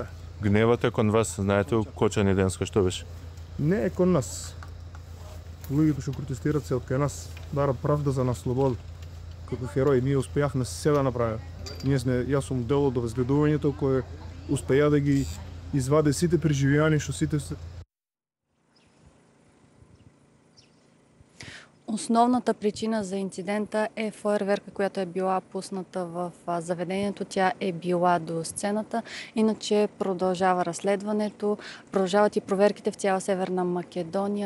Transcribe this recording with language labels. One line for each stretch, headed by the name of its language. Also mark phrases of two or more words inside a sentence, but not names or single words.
Macedonian: Гневот е кон вас, знаете у Кочани денска што беше? Не е кон нас. Луѓето што протестират се од кај нас, барат правда за нас слобода. Како херои, ние успеавме се да направиме. Јас сум дел од обезгледувањето кое успеа да ги изваде сите преживеани што сите се.
Bulgarian: Основната причина за инцидента е фойерверка, която е била пусната в заведението. Тя е била до сцената. Иначе продължава разследването, продължават и проверките в цяла Северна Македония.